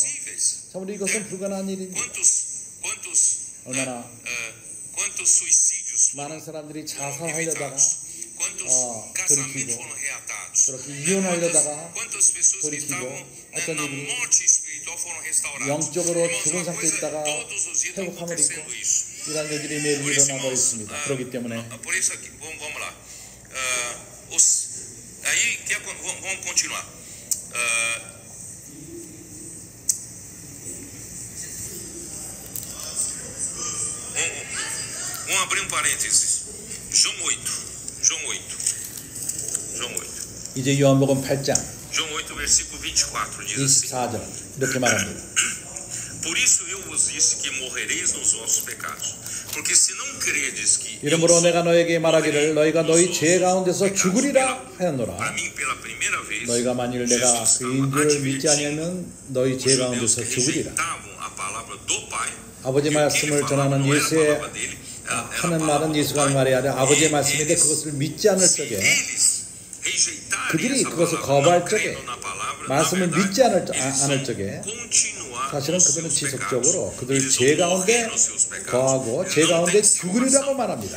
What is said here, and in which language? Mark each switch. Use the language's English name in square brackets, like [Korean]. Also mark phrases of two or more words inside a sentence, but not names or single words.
[Korean] 참으로 이것은 불가능한 일입니다. 얼마나 많은 사람들이 자살하려다가 돌이키고 그렇게 이혼하려다가 돌이키고 어떤 이들이 영적으로 죽은 상태에 있다가 회복함을 입고 이러한 일들이 매일 일어나고 있습니다. 그렇기 때문에 [Portuguese] Vamos abrir parênteses. João 8. [Korean] 이제 요한복음 8장 [Portuguese] João 8, versículo 24 diz assim: [Korean] 24절 이렇게 말합니다. [Portuguese] Por isso eu vos disse que morrereis nos vossos pecados. Porque se não credes que [Korean] 이러므로 내가 너에게 말하기를 너희가 너희 죄 가운데서 죽으리라 하였노라. 너희가 만일 내가 그인 줄 믿지 아니하면 너희 죄 가운데서 죽으리라. 아버지 말씀을 전하는 예수의 하는 말은 예수가 하는 말이 아니라 아버지의 말씀인데 그것을 믿지 않을 적에 그들이 그것을 거부할 적에 말씀을 믿지 않을 적에 사실은 그들은 지속적으로 그들 죄 가운데 거하고 죄 가운데 죽으리라고 말합니다.